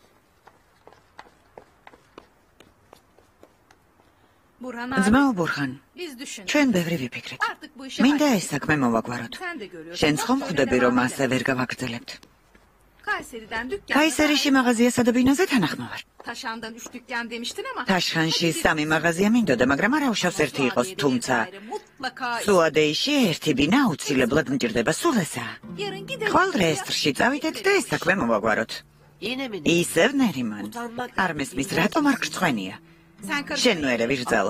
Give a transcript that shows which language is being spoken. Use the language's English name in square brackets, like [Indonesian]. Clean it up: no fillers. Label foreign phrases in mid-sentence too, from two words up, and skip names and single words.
[Georgian] ძმაო ბურხან, ჩვენ ბევრი ვიფიქრეთ. მინდა ეს საქმე მოვაგვაროთ. შენც ხომ ხვდები, რომ ასე ვერ გავაგრძელებთ. Kayseriში მაღაზიასა და ბინაზე თანახმავარ. [Turkish] Taşan'dan 3 dükkan demiştin ama. [Georgian] Taşxanში 3 მაღაზია მინდოდა, მაგრამ არა უშავს ერთი იყოს, თუმცა სუადეიში ერთი ბინა აუცილებლად მჭირდება, სულ ესაა. ხვალ რეესტრში წავიდეთ და ეს საქმე მოვაგვაროთ. ისევ ნერიმან. არ მესმის, რატომ არ გრცხვენია? შენ ნუერე ვირძალო.